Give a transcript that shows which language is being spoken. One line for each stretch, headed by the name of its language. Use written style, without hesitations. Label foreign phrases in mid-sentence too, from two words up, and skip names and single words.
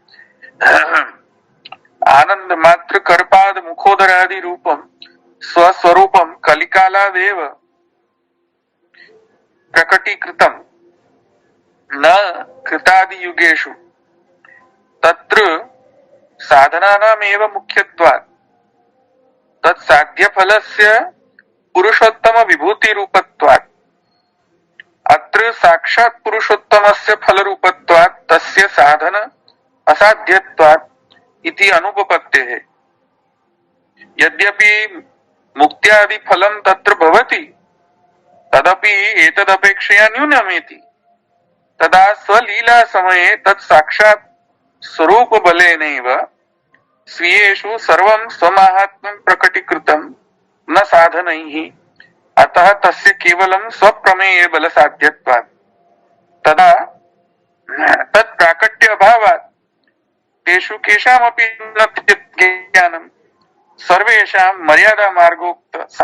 Sanskrit: आनंद मात्र करपाद मुखोदरादि रूपम स्वस्वरूपम कलिकालादेव प्रकटीकृतम न कृतादि युगेषु तत्र साधनानामेव मुख्यत्वात् तत् साध्य फलस्य पुरुषोत्तम विभूति रूपत्वात्. अत्र साक्षात पुरुषोत्तमस्य फलरूपत्वात् तस्य साधन असाध्यत्वात् इति अनुपपत्तेः. यद्यपि मुक्त्यादि फलं तत्र भवति तदपि एतदपेक्षया न्यूनमेति तदा स्वलीला समये तत् साक्षात् स्वरूप बलेनैव स्वीयेषु सर्वं स्वमाहात्म्यं प्रकटीकृतं न साधनैः अतः तस्य केवलं स्वप्रमेय बल साध्यत्वात् तदा तत् प्राकट्य अभावात् तेषु केषामपि न ज्ञानं सर्वेषां मर्यादा मार्गोक्त